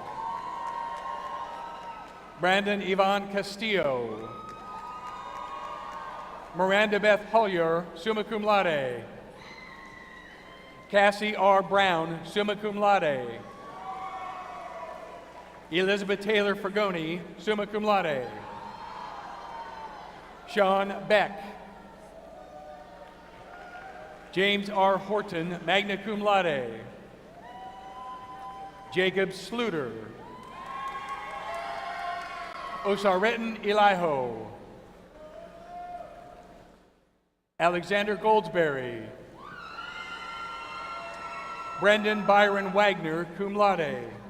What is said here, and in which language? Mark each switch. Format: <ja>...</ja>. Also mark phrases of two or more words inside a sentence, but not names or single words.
<en>Brandon Yvonne Castillo. Miranda Beth Hollier,</en> <la>summa cum laude.</la> <en>Cassie R. Brown,</en> <la>summa cum laude.</la> <en>Elizabeth Taylor Fragoni,</en> <la>summa cum laude.</la> <en>Sean Beck. James R. Horton,</en> <la>magna cum laude.</la> <en>Jacob Sluter. Osaretin Eliho. Alexander Goldsberry. Brendan Byron Wagner,</en> <la>cum laude.</la>